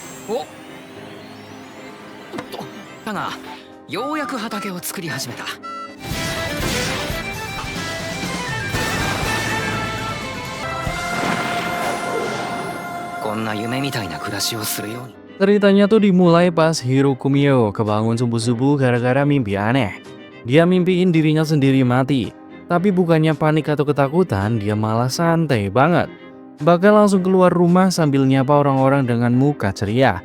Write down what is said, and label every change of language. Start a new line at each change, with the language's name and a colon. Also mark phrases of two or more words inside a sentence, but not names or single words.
Japanese: おっと、だがようやく畑を作り始めた。こんな夢みたいな暮らしをするように。
Indonesian: Ceritanya tuh dimulai pas Hiro Kumio kebangun subuh-subuh gara-gara mimpi aneh. Dia mimpiin dirinya sendiri mati. Tapi bukannya panik atau ketakutan, dia malah santai banget. Bahkan langsung keluar rumah sambil nyapa orang-orang dengan muka ceria.